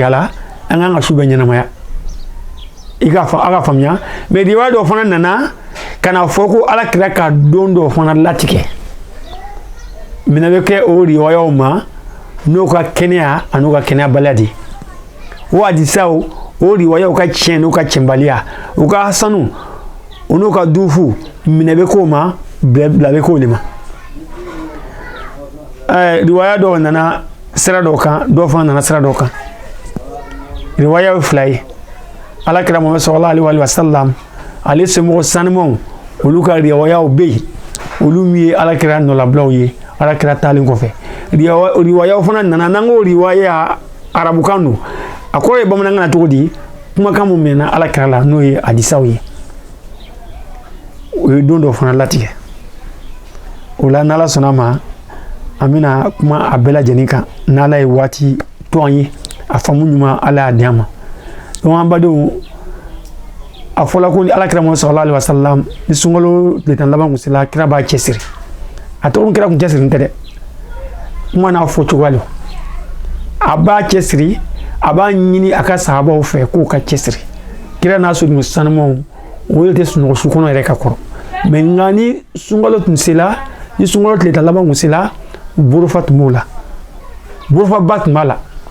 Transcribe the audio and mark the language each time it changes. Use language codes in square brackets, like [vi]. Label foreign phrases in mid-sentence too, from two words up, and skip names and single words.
[bm] a la an kan ka su bɛɛ ɲɛnamaya i ka faamuya mais riwaya dɔ fana nana ka na fɔ ko ala kira ka don dɔ fana latigɛ minɛ bɛ kɛ o riwayaw ma n'o ka kɛnɛya a n'o ka kɛnɛyabaliya de o hadisaw o riwayaw ka tiɲɛ n'o ka tiɲɛbaliya o ka hasanu o n'o ka dufu minɛ bɛ k'o ma bila bɛ k'o de ma riwaya dɔw nana sira dɔw kan dɔw fana nana sira dɔw kan riwaya ye fila ye ala kira Muhammad [ar] صلى الله عليه وسلم [bm] ale semɔgɔ sanumanw olu ka riwayaw bɛ yen olu min ye ala kira nɔlabilaw ye ala kira taalen kɔfɛ riwayaw fana nana n'an ko riwaya arabukan don a kɔrɔ ye bamanankan na cogo di kumakan mun mɛnna ala kira la n'o ye hadisaw ye o ye don dɔ fana latigɛ o la n'ala sɔnna ma an bɛna kuma a bɛɛ lajɛlen kan n'ala ye waati to an ye a faamu ɲuman ala y'a di an ma donc an badenw a fɔla ko ni ala kira Muhammad [ar] صلى الله عليه وسلم [bm] ni sunkalo tile 10 laban kun sera kira b'a cɛsiri a tɔgɔ kira kun cɛsiri tɛ dɛ kuma n'a fɔ cogoya lo a b'a cɛsiri a b'a ɲini a ka sahabaw fɛ k'u ka cɛsiri kira n'a sojugu sanumanw o de tɛ sunɔgɔ su kɔnɔ yɛrɛ ka kɔrɔ mais nka ni sunkalo tun sera ni sunkalo tile 10 laban kun sera borofa tun b'o la borofa ba tun b'a la